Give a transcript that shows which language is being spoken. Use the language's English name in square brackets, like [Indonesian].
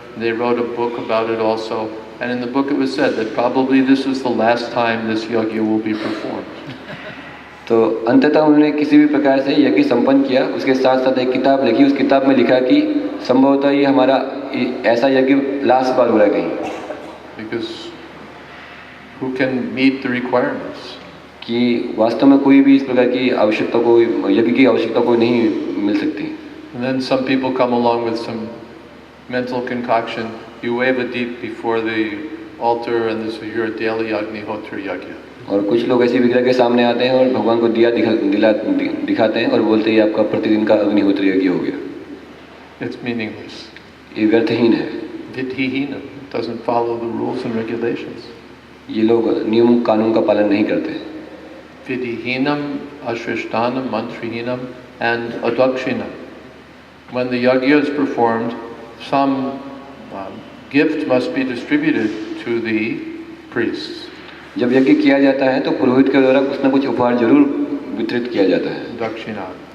[English] They wrote a book about it also, and in the book it was said that probably this is the last time this yajna will be performed. [Hindi] तो अंततः उन्होंने किसी भी प्रकार से यज्ञ संपन्न किया. उसके साथ साथ एक किताब लिखी. उस किताब में लिखा कि संभवतः ये हमारा ऐसा यज्ञ लास्ट बार हो रहा है कहीं. [English] Because who can meet the requirements? [Hindi] कि वास्तव में कोई भी इस प्रकार की आवश्यकता को, यज्ञ की आवश्यकता को नहीं मिल सकती. [English] And then some people come along with some mental concoction. You wave a deep before the altar, and this is your daily Agnihotra Yajna. [Hindi] और कुछ लोग ऐसी विग्रह के सामने आते हैं और भगवान को दिया दिखाते हैं और बोलते हैं आपका प्रतिदिन का अग्निहोत्र यज्ञ हो गया. [English] It's meaningless. [Hindi] ये व्यर्थहीन है. [English] Vidhihina, doesn't follow the rules and regulations. [Hindi] ये लोग नियम कानून का पालन नहीं करते. [Sanskrit] Vidhihinam, Ashrishthanam, Mantrihinam, and Adakshinam. [English] When the yajna is performed, some gift must be distributed to the priests. [Hindi] जब यज्ञ किया जाता है तो पुरोहित के द्वारा कुछ न कुछ उपहार जरूर वितरित किया जाता है.